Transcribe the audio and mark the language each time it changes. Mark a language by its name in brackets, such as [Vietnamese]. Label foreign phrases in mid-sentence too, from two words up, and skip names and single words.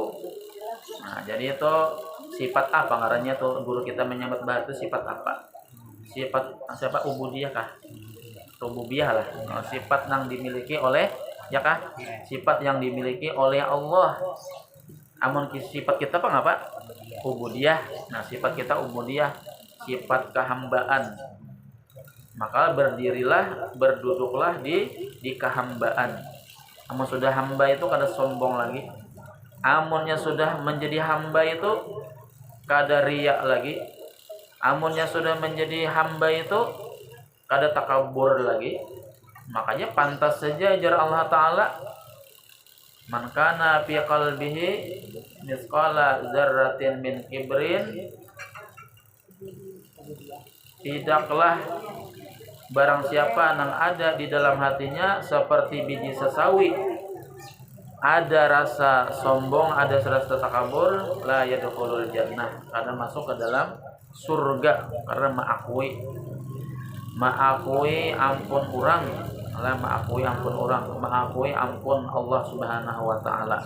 [Banjar] Nah jadi itu sifat apa ngarannya tuh guru kita menyambat bahas itu sifat apa siapa ubudiyah kah rububiyah lah sifat yang dimiliki oleh ya kah sifat yang dimiliki oleh Allah amun sifat kita apa ngapa ubudiyah nah sifat kita ubudiyah sifat kehambaan maka berduduklah di kehambaan. Amun sudah hamba itu kada sombong lagi. Amunnya sudah menjadi hamba itu kada riya lagi. Amunnya sudah menjadi hamba itu kada takabur lagi. Makanya pantas saja ajar [Arabic] الله تعالى من كان في قلبه مثقال ذرة من كبر [Indonesian] tidaklah barang siapa yang ada di dalam hatinya seperti biji sesawi ada rasa sombong ada rasa takabur [Arabic] لا يدخل الجنة [Indonesian] karena masuk ke dalam surga karena mengakui ampun orang mengakui ampun [Arabic] الله سبحانه وتعالى.